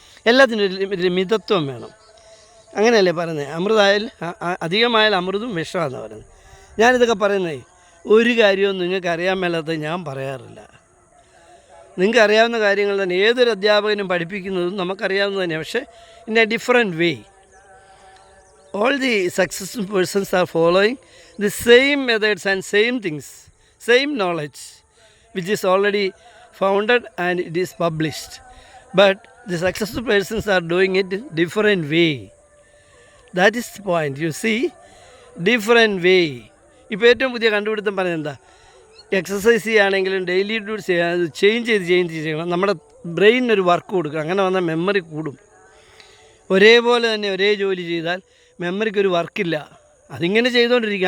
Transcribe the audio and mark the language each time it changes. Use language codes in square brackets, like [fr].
[ml] എല്ലാത്തിനും ഒരു മിതത്വം വേണം. അങ്ങനെയല്ലേ പറയുന്നത്? അധികമായാൽ അമൃതും വിഷമാണെന്ന് പറയുന്നത്. ഞാനിതൊക്കെ പറയുന്നേ ഒരു കാര്യവും നിങ്ങൾക്ക് അറിയാൻ മേലാത്തത് ഞാൻ പറയാറില്ല. നിങ്ങൾക്ക് അറിയാവുന്ന കാര്യങ്ങൾ തന്നെ ഏതൊരു അധ്യാപകനും പഠിപ്പിക്കുന്നതും നമുക്കറിയാവുന്നത് തന്നെയാണ്, പക്ഷേ [en] In a different way. All the successful persons are following the same methods and same things, same knowledge, which is already founded and it is published. But The successful persons are doing it different way. That is the point. You see, different way. [ml] ഇപ്പോൾ ഏറ്റവും പുതിയ കണ്ടുപിടുത്തം പറയുന്നത് എന്താ? Exercise ചെയ്യുകയാണെങ്കിലും daily duty ചെയ്യാൻ change ചെയ്യണം. നമ്മുടെ ബ്രെയിനൊരു വർക്ക് കൊടുക്കുക. അങ്ങനെ വന്നാൽ മെമ്മറി കൂടും. ഒരേപോലെ തന്നെ ഒരേ ജോലി ചെയ്താൽ മെമ്മറിക്കൊരു വർക്കില്ല. അതിങ്ങനെ ചെയ്തുകൊണ്ടിരിക്കും.